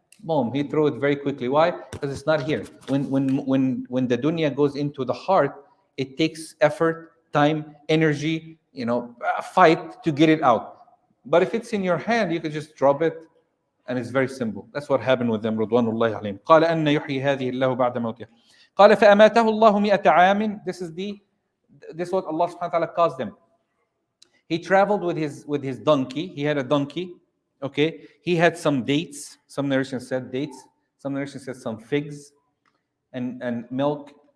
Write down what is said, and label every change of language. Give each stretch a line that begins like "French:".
English: Boom, he throws it very quickly. Why? Because it's not here. When the dunya goes into the heart, it takes effort, time, energy, a fight to get it out. But if it's in your hand, you can just drop it, and it's very simple. That's what happened with them.
Arabic: رضوان الله عليهم. قال أن يحيي هذه الله بعد موتها. قال فأماته الله 100 عام.
English: This is what Allah subhanahu wa ta'ala caused them. He traveled with his donkey. He had a donkey. Okay, he had some dates. Some narrations said dates. Some narrations said some figs and milk.